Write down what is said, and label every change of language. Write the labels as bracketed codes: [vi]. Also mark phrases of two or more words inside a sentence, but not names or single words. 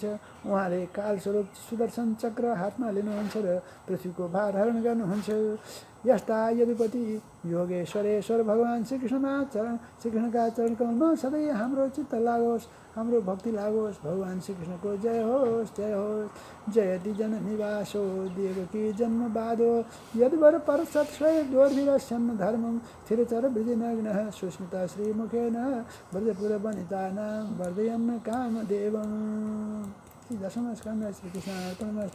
[ne] उहाँले कालस्वरूप सुदर्शन चक्र हातमा लिनुहुन्छ र पृथ्वीको भार हरण गर्नुहुन्छ। यस्ता यदुपति योगेश्वरेश्वर भगवान श्रीकृष्णका चरणकमलमा सधैँ हाम्रो चित्त लागोस्, हाम्रो भक्ति लागोस्। भगवान श्रीकृष्णको जय होस्, जय होस्। [sa] जयति जननिवासो देवकी जन्म बाधो यदुवर परसत्स्वय दोर्भिरस्यन्न धर्मं स्थिरचर वृजिनग्नः सुस्मित श्रीमुखेन ब्रजपुर वनितानां वर्धयन् कामदेवम्। दशम स्कंद श्रीकृष्ण अर्पणमस्तु।